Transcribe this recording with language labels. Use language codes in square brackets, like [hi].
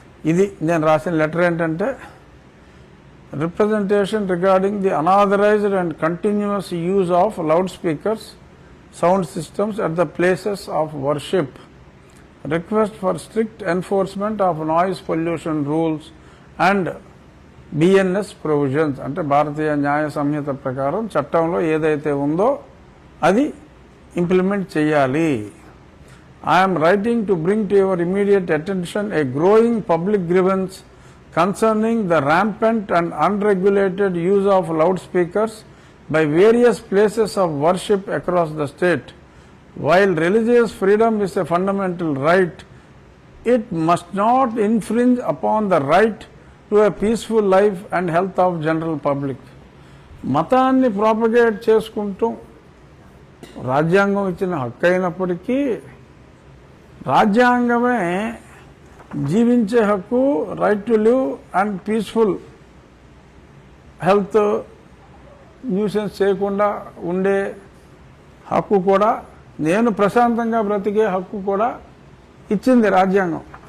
[te] ఇది నేను రాసిన లెటర్. ఏంటంటే, [en] Representation regarding the unauthorised and continuous use of loudspeakers, sound systems at the places of worship, request for strict enforcement of noise pollution rules and BNS provisions. [te] అంటే భారతీయ న్యాయ సంహిత ప్రకారం చట్టంలో ఏదైతే ఉందో అది ఇంప్లిమెంట్ చేయాలి. [en] I am writing to bring to your immediate attention a growing public grievance concerning the rampant and unregulated use of loudspeakers by various places of worship across the state. While religious freedom is a fundamental right, it must not infringe upon the right to a peaceful life and health of general public. [te] మతాన్ని propagate చేసుకుంటూ రాజ్యాంగం ఇచ్చిన హక్కు అయినప్పటికీ రాజ్యాంగమే జీవించే హక్కు, [en] right to live and peaceful health, [te] nuisance చేయకుండా ఉండే హక్కు కూడా, నేను ప్రశాంతంగా బ్రతికే హక్కు కూడా ఇచ్చింది రాజ్యాంగం.